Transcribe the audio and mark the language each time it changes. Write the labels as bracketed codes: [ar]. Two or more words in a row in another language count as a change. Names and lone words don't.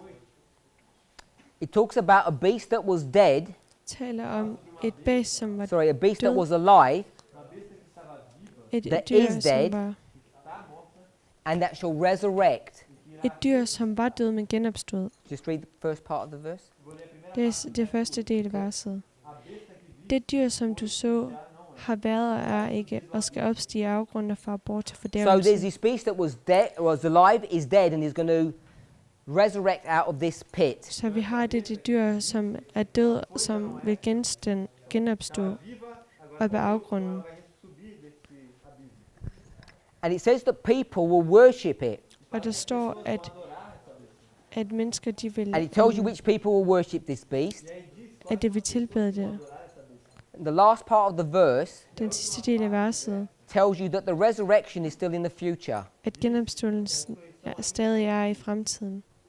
[en] it talks about a beast that was dead, [da] taler om et bæst, som var [en] a beast that [da] død. [en] was alive, [da] Et [en] that [da] dyr, [en] is dead. [da] som var [en] and that shall resurrect. [da] et dyr, som var død, men genopstod. [en] Just read the first part of the verse. [da] Det første del af verset. Det dyr, som du så, har været og er ikke, og skal opstige af afgrunden og fare bort til [en] So there's [da] fordærvelse. [en] this beast that was alive, is dead, and is going to resurrect out of this pit. [da] Så vi har det dyr, som er død, som vil genopstå op af afgrunden. [en] And it says that people will worship it. [da] Og der står, at mennesker, de vil, [en] And it tells you which people will worship this beast. [da] at det vil tilbede det. [en] The last part of the verse [da] Den sidste del af verset, [en] tells you that the resurrection is still in the future. [da] at genopståelsen stadig er i fremtiden.